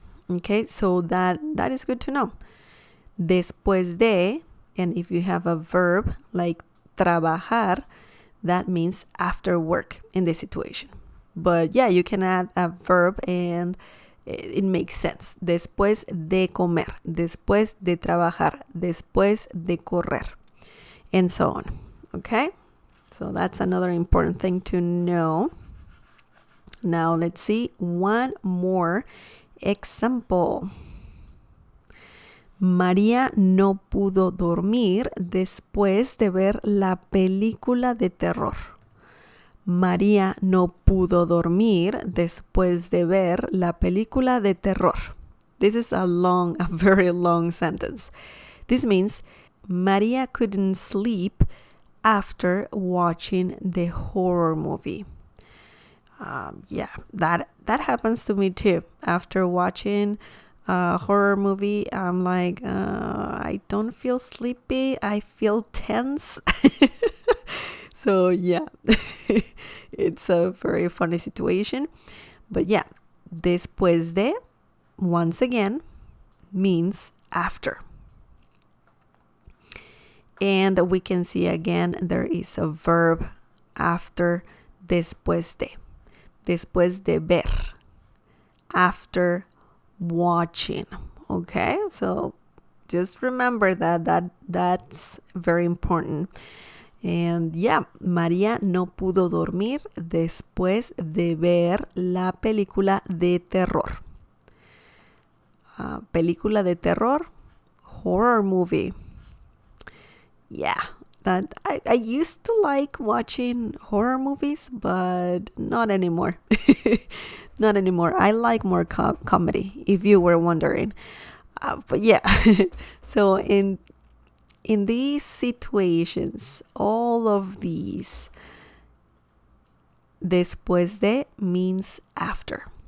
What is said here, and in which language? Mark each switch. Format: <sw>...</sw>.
<en>Okay, so that is good to know.</en> <es>Después de,</es> <en>and if you have a verb like trabajar, that means after work in this situation. But yeah, you can add a verb and it makes sense.</en> <es>Después de comer, después de trabajar, después de correr,</es> <en>and so on. Okay? So that's another important thing to know. Now let's see one more example.</en> <es>María no pudo dormir después de ver la película de terror. María no pudo dormir después de ver la película de terror.</es> <en>This is a very long sentence. This means María couldn't sleep after watching the horror movie. Yeah, that happens to me too. After watching a horror movie, I'm like, I don't feel sleepy. I feel tense. So yeah, it's a very funny situation. But yeah,</en> <es>después de,</es> <en>once again, means after. And we can see again, there is a verb after</en> <es>después de. Después de ver.</es> <en>After watching. Okay, so just remember that's very important. And yeah,</en> <es>María no pudo dormir después de ver la película de terror. Película de terror,</es> <en>horror movie. Yeah, that I used to like watching horror movies, but not anymore. Not anymore. I like more comedy, if you were wondering. But yeah, so in these situations, all of these,</en> <es>después de</es> <en>means after.</en>